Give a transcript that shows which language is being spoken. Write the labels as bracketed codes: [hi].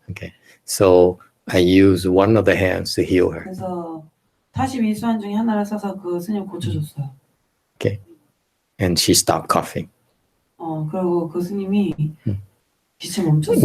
[en] Okay, so I use one of the hands to heal her. [ko] 그래서 42수환 중에 하나를 써서 그 스님 고쳐줬어요. [en] Okay, and she stopped coughing. [ko] 그리고 그 스님이 기침 멈췄어요.